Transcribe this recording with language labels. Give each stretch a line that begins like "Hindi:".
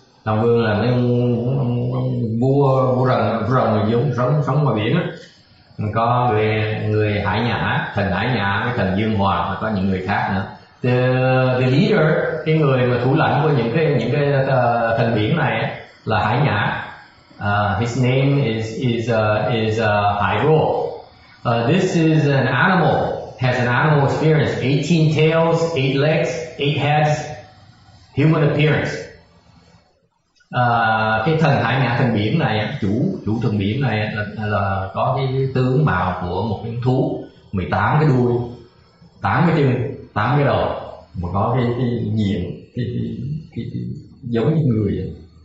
Vietnamese: Long vương là mấy vua rồng sống ngoài biển á. Có người hải nhã, thần hải nhã với thần dương hòa, và có những người khác nữa.
English: The leader,
Vietnamese: cái người mà thủ lãnh của những cái thần biển này là hải nhã.
English: His name is Hải Rô. This is an animal, has an animal experience, 18 tails, 8 legs, 8 heads, human appearance.
Vietnamese: Cái thần hải nhã thần biển này, chủ thần biển này là có cái tướng mạo của một cái thú, 18 cái đuôi, 8 cái chân, 8 cái đầu, mà có cái diện cái giống như người vậy.